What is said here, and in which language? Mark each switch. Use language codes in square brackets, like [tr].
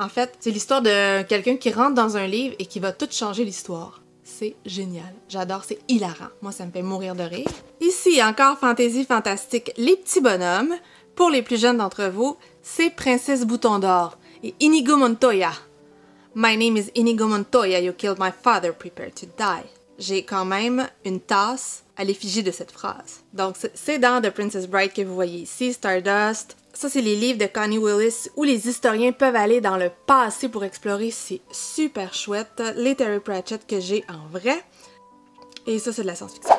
[fr] En fait, c'est l'histoire de quelqu'un qui rentre dans un livre et qui va tout changer l'histoire. C'est génial. J'adore, c'est hilarant. Moi, ça me fait mourir de rire. Ici, encore fantaisie fantastique, les petits bonhommes. Pour les plus jeunes d'entre vous, c'est Princesse Bouton d'Or et Inigo Montoya. [en] My name is Inigo Montoya, you killed my father, prepare to die. [fr] J'ai quand même une tasse à l'effigie de cette phrase. Donc, c'est dans The Princess Bride que vous voyez ici, Stardust. Ça, c'est les livres de Connie Willis où les historiens peuvent aller dans le passé pour explorer. C'est super chouette. Les Terry Pratchett que j'ai en vrai. Et ça, c'est de la science-fiction.